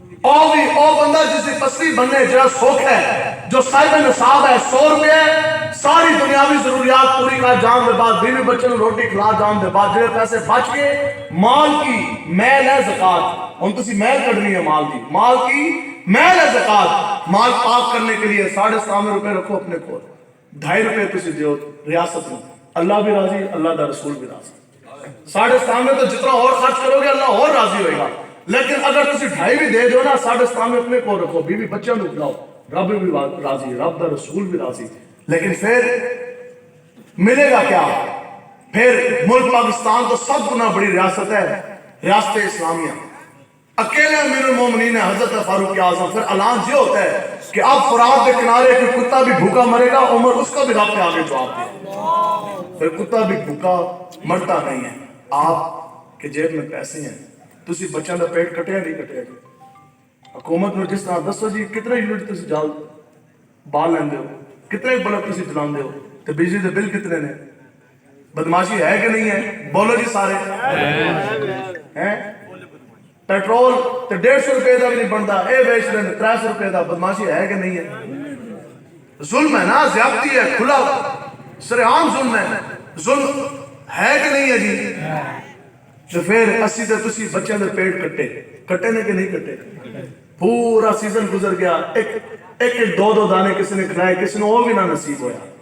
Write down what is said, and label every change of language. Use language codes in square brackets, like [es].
[ur] او بندہ جس کی پسری بننے جڑا سوکھ ہے، جو صاحب نصاب ہے، 100 روپے ساری دنیاوی ضروریات پوری کر جان دے بعد، بیوی بچوں کو روٹی کھلا جان دے بعد، جڑے پیسے بچ گئے، مال کی میل ہے زکات. [pa] ہن تسی میل کڈنی ہے مال کی، مال کی میل ہے زکات. [ur] مال پاک کرنے کے لیے 7.5 روپے رکھو اپنے کو، 2.5 روپے تسی دیو ریاست میں، اللہ بھی راضی، اللہ دا رسول بھی راضی. 7.5 تو جتنا اور خرچ کرو گے اللہ اور راضی ہوئے گا. لیکن اگر تسی 2.5 بھی دے دو نا، 7.5 اپنے کو رکھو، بیوی بچوں کو کھلاؤ، رب بھی راضی، رب دا رسول بھی راضی. لیکن پھر ملے گا کیا؟ پھر ملک پاکستان تو سب گنا بڑی ریاست ہے، ریاست اسلامیہ. اکیلے امیر المومنین ہے حضرت فاروق اعظم. پھر اعلان یہ ہوتا ہے کہ اب فرات کے کنارے کوئی کتا بھی بھوکا مرے گا، عمر اس کا بھی رب کے آگے جواب دے. پھر کتا بھی بھوکا مرتا نہیں ہے. آپ کے جیب میں پیسے ہیں، [pa] تسی بچوں کا پیٹ کٹیا نہیں کٹیا جی. حکومت میں جس طرح دسو جی کتنے یونٹ تسی جال بال لیندے ہو، کتنے بلب تسی چلاندے ہو، تے بجلی دے بل کتنے نے؟ بدماشی ہے کہ نہیں ہے؟ بولو جی سارے ہیں. پیٹرول تے 150 روپے دا بھی نہیں بنتا، اے بیچ رہے 300 روپے دا. [ur] بدماشی ہے کہ نہیں ہے؟ ظلم ہے نا، زیادتی ہے، کھلا سرعام ظلم ہے. ظلم ہے کہ نہیں ہے جی؟ [pa] تو پھر اسی تے تسی بچوں دے پیٹ کٹے نے کہ نہیں کٹے؟ پورا سیزن گزر گیا، ایک دو دانے کسی نے کھلائے، کسی نے وہ بھی نہ نصیب ہویا.